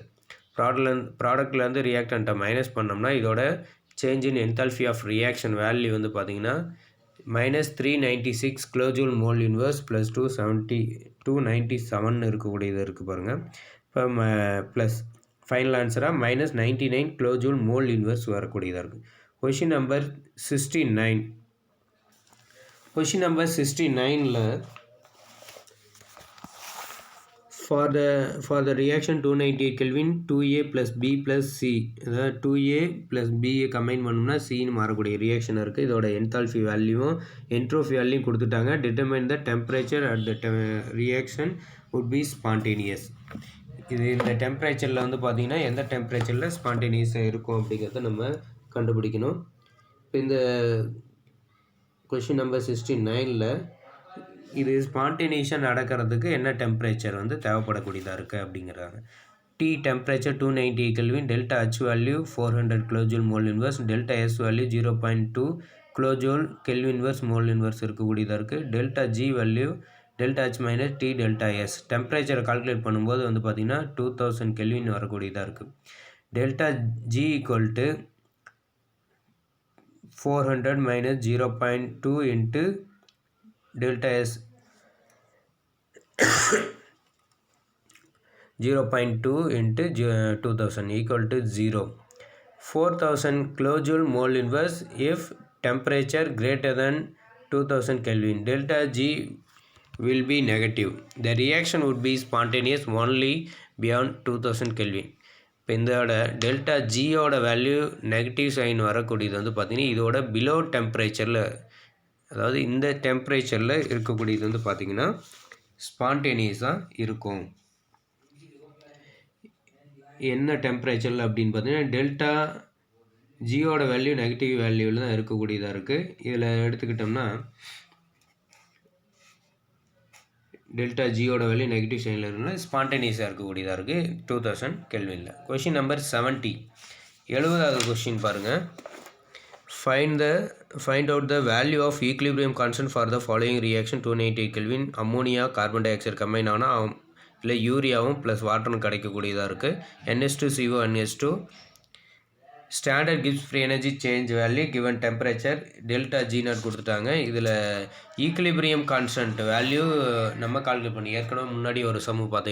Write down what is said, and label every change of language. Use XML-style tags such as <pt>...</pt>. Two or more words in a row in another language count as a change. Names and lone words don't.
<ta>ப்ராடக்ட்லேருந்து ரியாக்டன்ட்டை மைனஸ் பண்ணோம்னா இதோட</ta> <en>change in enthalpy of reaction value</en> <ta>வந்து பார்த்திங்கன்னா</ta> <en>-396 kilojoule mole inverse plus 297</en> <ta>இருக்கக்கூடியது இருக்குது பாருங்கள். இப்போ ப்ளஸ்</ta> <en>final answer -99 kilojoule mole inverse</en> <ta>வரக்கூடியதாக இருக்குது.</ta> <en>question number 69. question number 69ல் For the reaction 298 Kelvin 2A plus B plus C, அதாவது 2A plus B கம்பைன்</en> <ta>பண்ணோம்னா Cன்னு மாறக்கூடிய ரியாக்ஷன் இருக்குது. இதோட என்தால்பி வேல்யூவும் என்ட்ரோபி வேல்யூவும் கொடுத்துட்டாங்க.</ta> <en>determine the temperature at the reaction would be spontaneous.</en> <ta>இது இந்த டெம்பரேச்சரில் வந்து பார்த்திங்கன்னா எந்த டெம்பரேச்சரில் ஸ்பான்டேனியஸாக இருக்கும் அப்படிங்கிறத நம்ம கண்டுபிடிக்கணும். இப்போ இந்த</ta> <en>question number 69ல்</en> <ta>இது ஸ்பான்டேனியஸாக நடக்கிறதுக்கு என்ன டெம்பரேச்சர் வந்து தேவைப்படக்கூடியதாக இருக்குது அப்படிங்கிறாங்க.</ta> <en>T temperature 290 Kelvin, delta H value 400 kilojoule mole inverse, delta S value 0.2 kilojoule Kelvin inverse mole inverse</en> <ta>இருக்கக்கூடியதாக இருக்குது.</ta> <en>delta G value delta H minus T delta S temperature calculate</en> <ta>பண்ணும்போது வந்து பார்த்திங்கன்னா</ta> <en>2000 கெல்வின்</en> <ta>வரக்கூடியதாக இருக்குது.</ta> <en>delta G equal to 400 minus 0.2 into delta S 0.2 into 2000 equal to 0. 4000 kilojoule mole inverse if temperature greater than 2000 Kelvin. Delta G will be negative. The reaction would be spontaneous only beyond 2000 Kelvin.</en> <ta>இப்போ இதோட</ta> <en>delta G value negative sign</en> <ta>வரக்கூடியது வந்து பார்த்திங்கன்னா இதோட</ta> <en>below temperature,</en> <ta>அதாவது இந்த டெம்பரேச்சரில் இருக்கக்கூடியது வந்து பார்த்திங்கன்னா ஸ்பான்டேனியஸாக இருக்கும். என்ன டெம்பரேச்சரில் அப்படின்னு பார்த்தீங்கன்னா</ta> <en>delta G value negative value</en> <ta>தான் இருக்கக்கூடியதாக இருக்குது. இதில் எடுத்துக்கிட்டோம்னா</ta> <en>delta G value negative sign</en> <ta>இருக்குன்னா ஸ்பான்டேனியஸாக இருக்கக்கூடியதாக இருக்குது 2000 கெல்வினில்.</ta> <en>question number 70,</en> <ta>70வது கொஷின் பாருங்கள்.</ta> <en>Find out the value of equilibrium constant for the following reaction 298 Kelvin. ammonia carbon dioxide</en> <ta>கம்பைன் ஆனால் இல்லை யூரியாவும் ப்ளஸ் வாட்டரும் கிடைக்கக்கூடியதாக இருக்குது.</ta> <en>NH2CO NH2. standard Gibbs free energy change value given temperature delta G0</en> <ta>கொடுத்துட்டாங்க. இதில்</ta> <en>equilibrium constant value</en> <ta>நம்ம கால்குலேட் பண்ணி ஏற்கனவே முன்னாடி ஒரு சம்மு பார்த்தோம்.</ta>